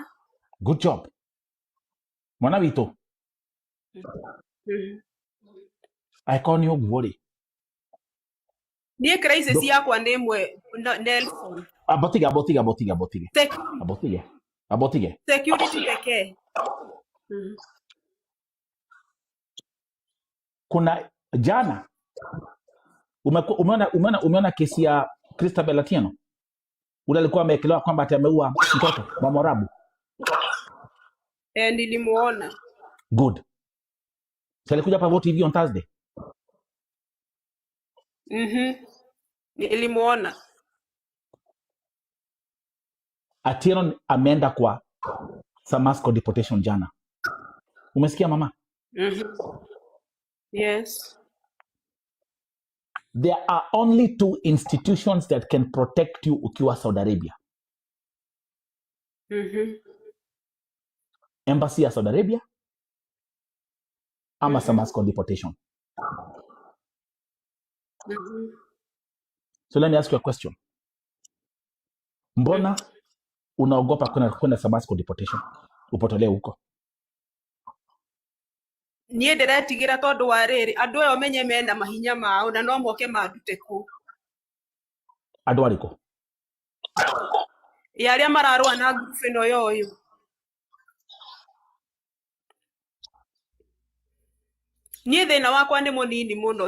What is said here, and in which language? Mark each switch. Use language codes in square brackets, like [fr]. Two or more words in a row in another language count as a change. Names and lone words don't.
[en] Good job. [ki] Mwana witũ angĩkorwo nĩ ũguo rĩ, niĩ crisis yakwa nĩ ĩmwe Nelson. Abotige. [sw] Security pekee. Kuna jana umeona kesi ya Christabel Atieno ule alikuwa amekelewa kwamba ameua mtoto wa Morabu. Nilimuona. [en] Good. [sw] So alikuja hapa Vote TV [en] on Thursday. [sw] Nilimuona. Atieno ameenda kwa Samasco deportation jana. Umesikia mama? [en] Yes. There are only 2 institutions that can protect you ukiwa Saudi Arabia. [sw] Embassy ya Saudi Arabia ama Samasco deportation. [en] So let me ask you a question. [sw] Mbona unaogopa kwenda Samasco deportation? Upotolee huko. [ki] Niĩ ndĩretigira tondũ wa rĩrĩ andũ aya menye mena mahinya mao na no moke mandute ku. Andũ arĩkũ? Arĩa mararũa na group ĩno yoyo. Niĩ thĩna wakwa nĩ mũnini mũno.